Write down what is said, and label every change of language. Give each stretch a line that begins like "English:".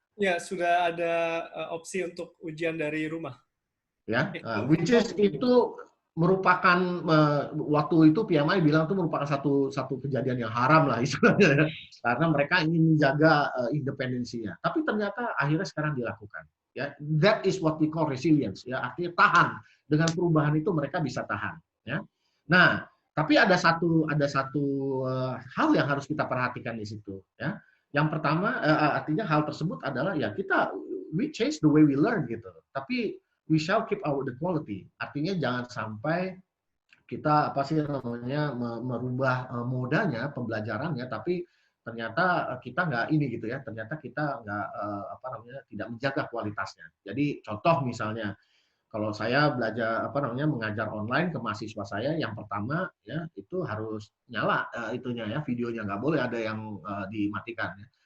Indonesian: Ya, sudah ada opsi untuk ujian dari rumah. Ya,
English: which is
Indonesian: itu merupakan waktu itu PMI bilang itu merupakan satu kejadian yang haram lah istilahnya ya. Karena mereka ingin menjaga independensinya. Tapi ternyata akhirnya sekarang dilakukan.
English: Ya, that is what we call resilience.
Indonesian: Ya, artinya tahan dengan perubahan itu mereka bisa tahan. Ya, nah tapi ada satu hal yang harus kita perhatikan di situ. Ya, yang pertama artinya hal tersebut adalah ya
English: we change the way we learn
Indonesian: gitu. Tapi
English: we shall keep the quality.
Indonesian: Artinya jangan sampai kita merubah modanya pembelajarannya, tapi ternyata kita nggak ini gitu ya. Ternyata kita nggak tidak menjaga kualitasnya. Jadi contoh misalnya kalau saya belajar mengajar online ke mahasiswa saya, yang pertama ya itu harus nyala itunya ya videonya, nggak boleh ada yang dimatikan. Ya.